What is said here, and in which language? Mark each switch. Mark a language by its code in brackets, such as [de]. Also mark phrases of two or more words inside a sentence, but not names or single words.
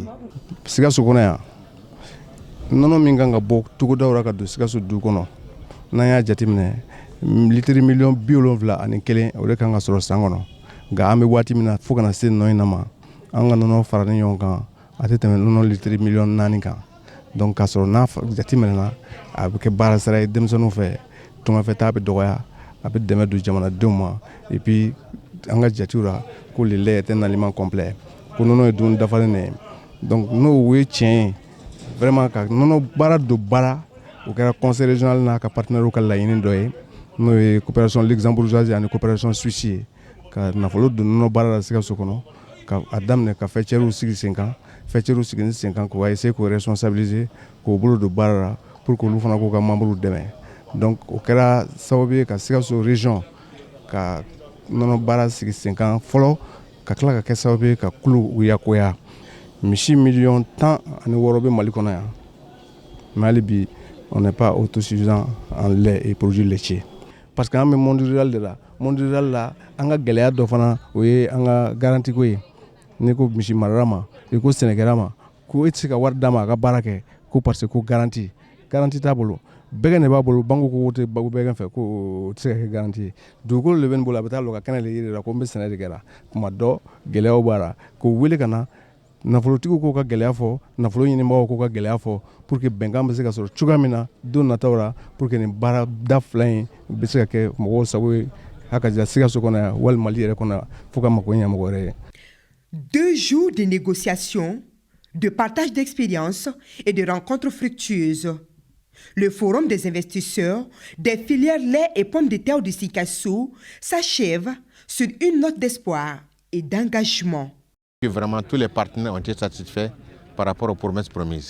[bm] Sikaso kɔnɔ yan nɔnɔ min kan ka bɔ togodaw la ka don Sikaso du kɔnɔ n'an y'a jateminɛ litiri miliyɔn 71 o de kan ka sɔrɔ san kɔnɔ nka an bɛ waati min na fo kana se nɔ in na ma an ka nɔnɔ faralen ɲɔgɔn kan a tɛ tɛmɛ nɔnɔ litiri miliyɔn 4 kan donc k'a sɔrɔ n'a jateminɛna a bɛ kɛ baara sara ye denmisɛnninw fɛ tungafɛta bɛ dɔgɔya a bɛ dɛmɛ don jamanadenw ma [fr] et puis [bm] an ka jatew la ko [fr] le lait est un aliment complet [bm] ko nɔnɔ ye dumuni dafalen de ye donc n'o ye tiɲɛ ye vraiment ka nɔnɔ baara don baara o kɛra [fr] conseil régional [bm] n'a ka partenaires ka laɲini dɔ ye n'o ye [fr] coopération luxembourgeoise [bm] ani [fr] coopération suisse [bm] ye ka nafolo don nɔnɔ baara la Sikaso kɔnɔ ka a daminɛ ka fêtières sigi sen kan fêtières sigi sen kan k'o essayer k'o responsabiliser k'o bolo don baara la [fr] pour que [bm] olu fana k'u ka membres dɛmɛ donc o kɛra sababu ye ka Sikaso région ka nɔnɔ baara sigi sen kan fɔlɔ ka tila ka kɛ sababu ye ka kulu yakoya misi miliyɔn 16 bɛ Mali kɔnɔ yan mais hali bi [fr] on n'est pas autosuffisant en lait et produits laitiers parce que [bm] an bɛ [fr] monde rural de la monde rural [bm] la an ka gɛlɛya dɔ fana o ye an ka garantie ko ye n'i ko misi marara ma i ko sɛnɛkɛla ma ko e tɛ se ka wari d'a ma a ka baara kɛ ko [fr] parce que [bm] ko garantie t'a bolo bɛgɛ de b'a bolo banque ko tɛ bɛgɛ fɛ ko o tɛ se ka kɛ garantie ye dugukolo de bɛ nin bolo a bɛ taa lɔ ka kɛnɛ de yiri la ko n bɛ sɛnɛ de kɛra tuma dɔ gɛlɛyaw b'a la k'o wele ka na nafolotigiw k'u ka gɛlɛya fɔ nafolo ɲinibagaw k'u ka gɛlɛya fɔ [fr] pour que [bm] bɛnkan bɛ se ka sɔrɔ cogoya min na don nataw la [fr] pour que [bm] nin baara da fila in bɛ se ka kɛ mɔgɔw sago ye a ka ja Sikaso kɔnɔ yan wali Mali yɛrɛ kɔnɔ fo ka mago ɲɛ mɔgɔ wɛrɛ ye. [fr] 2 jours de négociations, de partage d'expériences et de rencontres fructueuses. Le forum des investisseurs des filières lait et pommes de terre de Sikaso s'achève sur une note d'espoir et d'engagement. Vraiment, tous les partenaires ont été satisfaits par rapport aux promesses promises.